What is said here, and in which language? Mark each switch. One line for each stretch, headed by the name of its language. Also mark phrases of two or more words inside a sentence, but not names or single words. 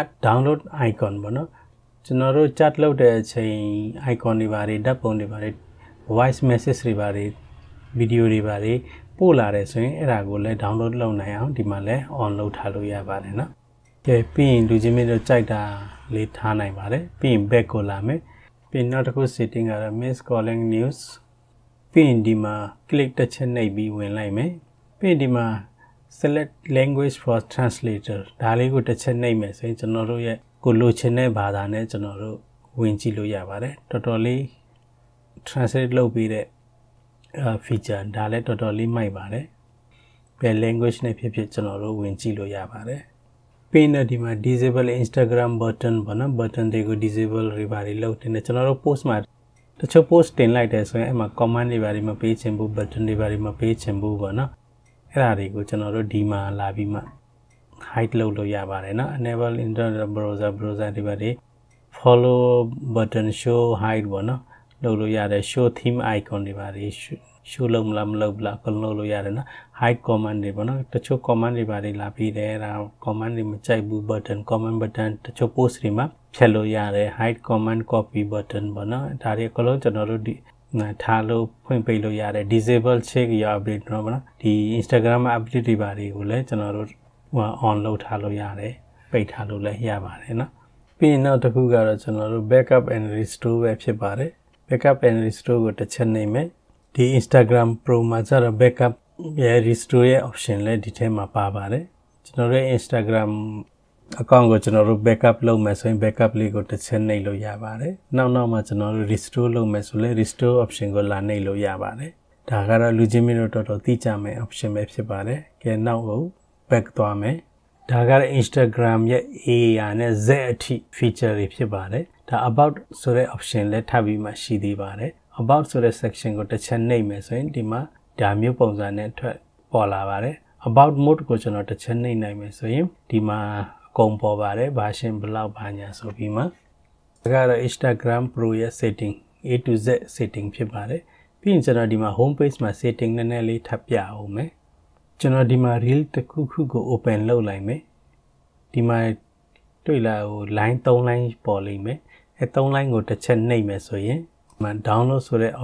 English: download icon
Burmese: ပေါ့နော်ကျွန်တော်တို့ chat လုပ်တဲ့အချိန် icon တွေပါတွေဓာတ်ပုံတွေပါတွေ
English: voice message
Burmese: တွေပါတွေဗီဒီယိုတွေပါတွေပို့လာတယ်ဆိုရင် အဲ့ဒါကိုလည်း download လုပ်နိုင်အောင်ဒီမှာလည်း on လုပ်ထားလို့ရပါတယ်နော်ကဲပြီးရင်လူချင်းမင်းတို့ကြိုက်တာလေးထားနိုင်ပါတယ်ပြီးရင် back ကိုလာမယ်ပြီးနောက်တစ်ခု setting ကတော့
English: miss calling news
Burmese: ပြီးရင်ဒီမှာ click တစ်ချက်နှိပ်ပြီးဝင်လိုက်မယ်ပြီးရင်ဒီမှာ
English: select language for translator
Burmese: ဒါလေးကိုတစ်ချက်နှိပ်မယ်ဆိုရင်ကျွန်တော်တို့ရဲ့ကိုလိုချင်တဲ့ဘာသာနဲ့ကျွန်တော်တို့ဝင်ကြည့်လို့ရပါတယ်တော်တော်လေး translate လုပ်ပြီးတဲ့ feature ဒါလည်းတော်တော်လေးမိုက်ပါတယ်ဘယ် language နဲ့ဖြစ်ဖြစ်ကျွန်တော်တို့ဝင်ကြည့်လို့ရပါတယ်ပြီးတော့ဒီမှာ
English: disable Instagram button
Burmese: ပေါ့နော် button တွေကို disable တွေပါလုပ်တယ်ကျွန်တော်တို့ post မှာတချို့ post တင်လိုက်တယ်ဆိုရင်အဲ့မှာ comment တွေပါမပေးချင်ဘူး button တွေပါမပေးချင်ဘူးပေါ့နော်အဲ့ဒါတွေကိုကျွန်တော်တို့ဒီမှာလာပြီးမှ hide လုပ်လို့ရပါတယ်နော်
English: enable internet browser
Burmese: တွေပါ
English: follow button show hide
Burmese: ပေါ့နော်လုပ်လို့ရတယ်
English: show theme icon
Burmese: တွေပါ show လုပ်မလားမလုပ်ဘူးလားကိုလုပ်လို့ရတယ်နော်
English: hide comment
Burmese: တွေပေါ့နော်တချို့ comment တွေပါလာပြီးတယ်ဒါ comment တွေမကြိုက်ဘူး
English: button comment button
Burmese: တချို့ post တွေမှာဖြတ်လို့ရတယ်
English: hide comment copy button
Burmese: ပေါ့နော်ဒါတွေအကုန်လုံးကျွန်တော်တို့ဒီထားလို့ဖွ င့်ပိတ်လို့ရတယ်
English: disable check your update
Burmese: တော့ပေါ့နော်ဒီ Instagram မှာ update တွေပါတွေကိုလည်းကျွန်တော်တို့on လုပ်ထားလို့ရတယ်ပိတ်ထားလို့ လည်းရပါတယ်နော်ပြီးရင်နောက်တစ်ခုကတော့ကျွန်တော်တို့
English: backup and restore
Burmese: ပဲဖြစ်ပါတယ်
English: backup and restore
Burmese: ကိုတစ်ချက်နှိပ်မယ်ဒီ Instagram Pro မှာကျတော့ backup ရဲ့ restore ရဲ့ option လည်းဒီထဲမှာပါပါတယ်ကျွန်တော်တို့ Instagram account ကိုကျွန်တော်တို့ backup လုပ်မယ်ဆိုရင် backup လေးကိုတစ်ချက်နှိပ်လို့ရပါတယ်နောက်မှာကျွန်တော်တို့ restore လုပ်မယ်ဆိုလည်း
English: restore option
Burmese: ကိုလာနှိပ်လို့ရပါတယ်ဒါကတော့လူချင်းမင်းတို့တော်တော်သိ ကြမယ် option ပဲဖြစ်ပါတယ်ကဲနောက်ကို back သွားမယ်ဒါကတော့ Instagram ရဲ့ AR နဲ့ Z အထိ feature တွေဖြစ်ပါတယ်ဒါ about ဆိုတဲ့ option လည်းထပ်ပြီးမှရှိသေးပါတယ် about ဆိုတဲ့ section ကိုတစ်ချက်နှိပ်မယ်ဆိုရင်ဒီမှာဒါမျိုးပုံစံနဲ့ထွက်ပေါ်လာပါတယ်
English: about mode
Burmese: ကိုကျွန်တော်တစ်ချက်နှိပ်နိုင်မယ်ဆိုရင်ဒီမှာအကုန်ပေါ်ပါတယ် version ဘယ်လောက်ဘာညာဆိုပြီးမှဒါ ကတော့ Instagram Pro ရဲ့
English: setting A to Z setting
Burmese: ဖြစ်ပါတယ်ပြီးရင်ကျွန်တော်ဒီမှာ
English: home page
Burmese: မှာ setting နည်းနည်းလေးထပ်ပြအောင်မယ်ကျွန်တော်ဒီမှာ reel တစ်ခုခုကို open လုပ်လိုက်မယ်ဒီမှာတွေ့လာဟို line 3 line ပေါ်လိမ့်မယ်အဲ3 line ကိုတစ်ချက်နှိပ်မယ်ဆိုရင်ဒီမှာ download ဆိုတဲ့